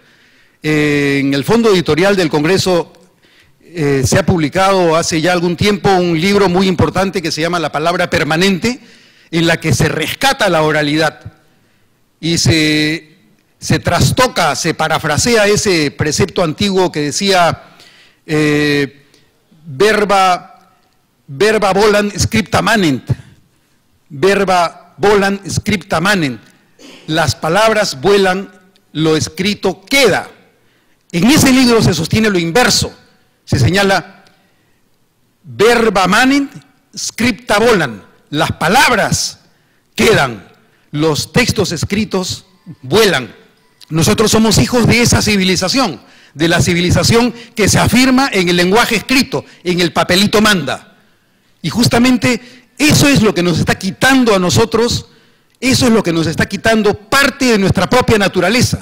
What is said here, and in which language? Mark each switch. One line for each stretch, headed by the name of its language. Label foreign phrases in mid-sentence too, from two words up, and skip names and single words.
Spanish: En el fondo editorial del Congreso se ha publicado hace ya algún tiempo un libro muy importante que se llama La Palabra Permanente, en la que se rescata la oralidad y se trastoca, se parafrasea ese precepto antiguo que decía
Latin: verba volant scripta manent, verba volant scripta manent,
Spanish: las palabras vuelan, lo escrito queda. En ese libro se sostiene lo inverso, se señala
Latin: verba manent, scripta volant,
Spanish: las palabras quedan, los textos escritos vuelan. Nosotros somos hijos de esa civilización, de la civilización que se afirma en el lenguaje escrito, en el papelito manda. Y justamente eso es lo que nos está quitando a nosotros, eso es lo que nos está quitando parte de nuestra propia naturaleza.